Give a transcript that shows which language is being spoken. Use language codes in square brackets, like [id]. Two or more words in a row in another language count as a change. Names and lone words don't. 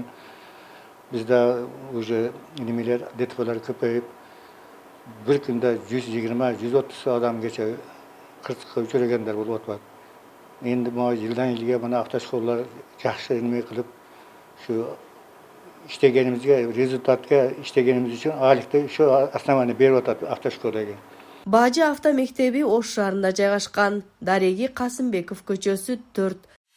[uz] Bizda уже nimalar DTP'lar ko'payib, bir kunda 120-130 odamgacha qirtiqqa uchraganlar bo'lib o'tadi. Endi bu yildan-yilga mana avtoshkollar yaxshi nima qilib, shu ishlaganimizga, rezultatga ishlaganimiz uchun oylikda shu основание berib o'tadi avtoshkolaga. [ky] Бажы авто мектеби Ош шаарында жайгашкан. Дареги Касымбеков көчөсү 4.